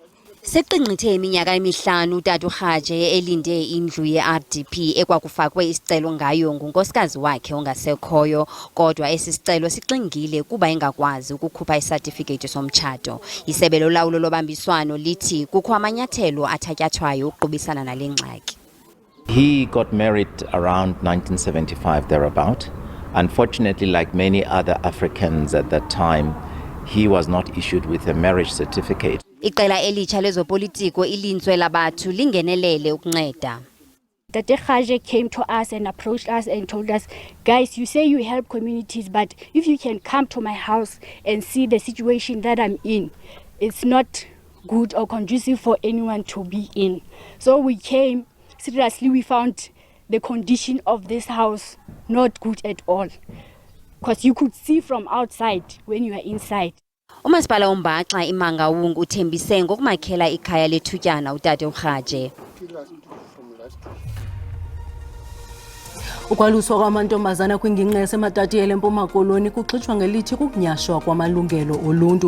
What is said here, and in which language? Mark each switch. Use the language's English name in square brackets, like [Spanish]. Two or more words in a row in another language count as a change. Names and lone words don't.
[Xhosa] Seqinqithe iminyaka emihlanu utata uRhaje elinde indlu ye-RDP ekwakufakwe isicelo ngayo ngunkosikazi wakhe ongasekhoyo, kodwa esi sicelo sixingile kuba engakwazi ukukhupha isatifiketi somtshato. Isebe lolawulo lobambiswano lithi kukho amanyathelo athatyathwayo ukuqubisana nale ngxaki. [English] He got married around 1975 thereabout. Unfortunately, like many other Africans at that time, he was not issued with a marriage certificate. [Xhosa] Iqela elitsha lezopolitiko ilintswe labathu lingenelele ukunceda. [English] Tate Hare came to us and approached us and told us, guys, you say you help communities, but if you can come to my house and see the situation that I'm in, it's not good or conducive for anyone to be in. So we came, seriously, we found the condition of this house not good at all, because you could see from outside when you are inside. [Xhosa] Umasipala uMbaxa iMangaung uthembise ngokumakhela ikhaya lethutyana utate uHare. Ukwaluswa kwamantombazana kwingingqi yaseMatatiyela eMpuma Koloni kuxitshwa ngelithi kukunyashwa kwamalungelo oluntu.